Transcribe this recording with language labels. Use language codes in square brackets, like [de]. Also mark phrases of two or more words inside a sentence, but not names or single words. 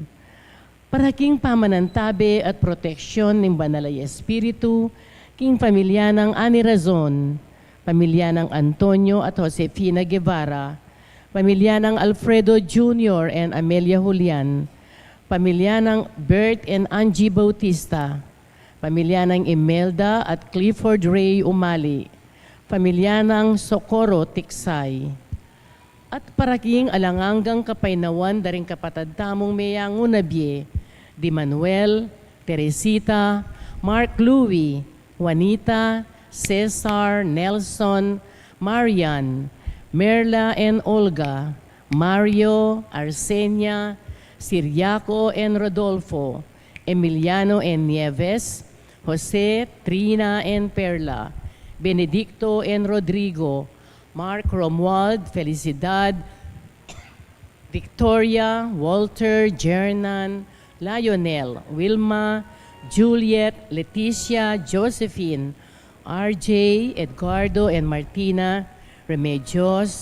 [pam] Paraking pamanantabi at proteksyon ng Banalay Espiritu, king pamilya ng Ani Razon, pamilya ng Antonio at Josefina Guevara, pamilya ng Alfredo Jr. and Amelia Julian, pamilya ng Bert and Angie Bautista, pamilya ng Imelda at Clifford Ray Umali, pamilya ng Socorro Tiksay, at paraking alanganggang kapainawan daring kapatad tamong mayang unabye, di Manuel, Teresita, Mark Louie, Juanita, Cesar, Nelson, Marian, Merla and Olga, Mario, Arsenia, Siriaco and Rodolfo, Emiliano and Nieves, Jose, Trina and Perla, Benedicto and Rodrigo, Mark Romuald, Felicidad, Victoria, Walter, Jernan, Lionel, Wilma, Juliet, Leticia, Josephine, RJ, Edgardo and Martina, Remedios,